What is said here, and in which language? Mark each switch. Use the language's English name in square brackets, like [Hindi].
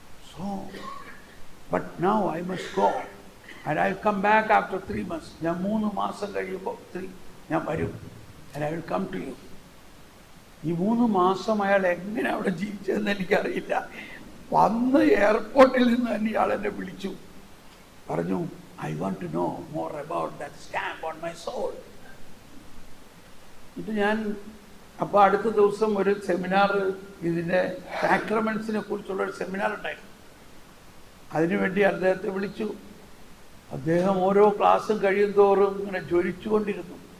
[English] So, but now I must go and I will come back after 3 months. [Malayalam] ഞാൻ 3 മാസം കഴിയുമ്പോൾ ഞാൻ വരും [English] and I will come to you. [Malayalam] ഈ 3 മാസം അയാൾ എങ്ങനെ അവിടെ ജീവിച്ചതെന്ന് എനിക്കറിയില്ല. വന്ന് എയർപോർട്ടിൽ നിന്ന് തന്നെ ഇയാൾ എന്നെ വിളിച്ചു, പറഞ്ഞു, [English] I want to know more about that stamp on my soul. [Malayalam] ഇത് ഞാൻ അപ്പോൾ അടുത്ത ദിവസം ഒരു സെമിനാർ, ഇതിൻ്റെ സാക്രമെന്റ്സിനെ കുറിച്ചുള്ള ഒരു സെമിനാർ ഉണ്ടായിരുന്നു. അതിനുവേണ്ടി അദ്ദേഹത്തെ വിളിച്ചു. അദ്ദേഹം ഓരോ ക്ലാസ്സും കഴിയും തോറും ഇങ്ങനെ ജ്വലിച്ചുകൊണ്ടിരുന്നു.